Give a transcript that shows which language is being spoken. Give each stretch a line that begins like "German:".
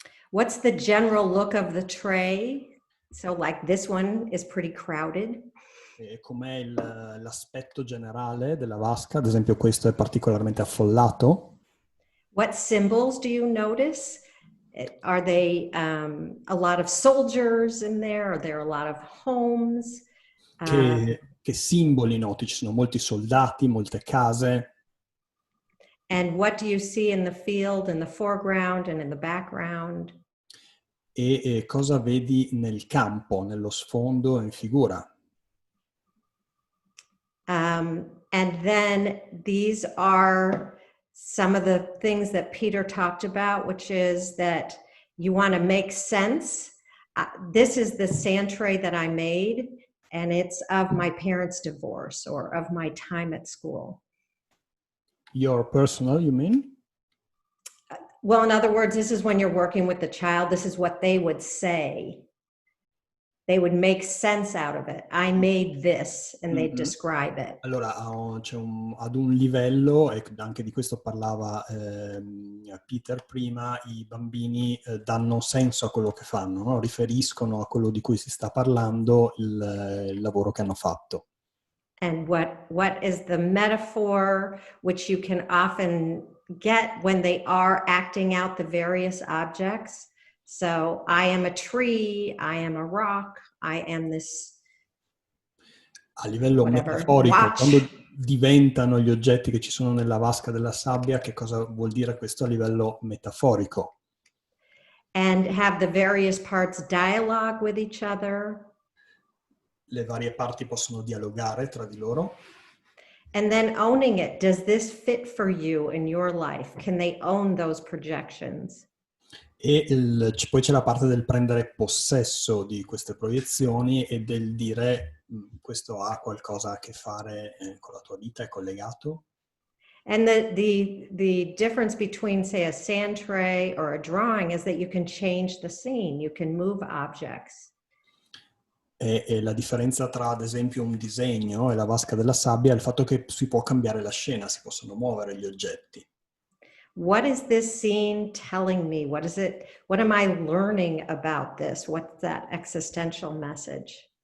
English: what's the general look of the tray? So like this one is pretty crowded.
Italian: E com'è l'aspetto generale della vasca? Ad esempio questo è particolarmente affollato.
English: What symbols do you notice? Are they a lot of soldiers in there? Are there a lot of homes?
Italian: Che simboli noti? Ci sono molti soldati, molte case.
English: And what do you see in the field, in the foreground and in the background?
Italian: E cosa vedi nel campo, nello sfondo, in figura?
English: And then these are some of the things that Peter talked about, which is that you want to make sense. This is the sand tray that I made, and it's of my parents' divorce or of my time at school. Your personal, you mean? Well, in other words, this is when you're working with the child. This is what they would say. They would make sense out of it. I made this, and they'd describe it.
Italian: Allora, ad un livello, e anche di questo parlava Peter prima, i bambini danno senso a quello che fanno, no? Riferiscono a quello di cui si sta parlando il lavoro che hanno fatto.
English: And what is the metaphor which you can often get when they are acting out the various objects? So I am a tree, I am a rock, I am this,
Italian: A livello metaforico,
English: watch.
Italian: quando diventano gli oggetti che ci sono nella vasca della sabbia, che cosa vuol dire questo a livello metaforico?
English: And have the various parts dialogue with each other.
Italian: Le varie parti possono dialogare tra di loro.
English: And then owning it. Does this fit for you in your life? Can they own those projections?
Italian: E poi c'è la parte del prendere possesso di queste proiezioni e del dire questo ha qualcosa a che fare con la tua vita, è collegato.
English: And the difference between, say, a sand tray or a drawing is that you can change the scene, you can move objects.
Italian: E la differenza tra, ad esempio, un disegno e la vasca della sabbia è il fatto che si può cambiare la scena, si possono muovere gli oggetti.
English: What is this scene telling me? What is it? What am I learning about this? What's that existential message?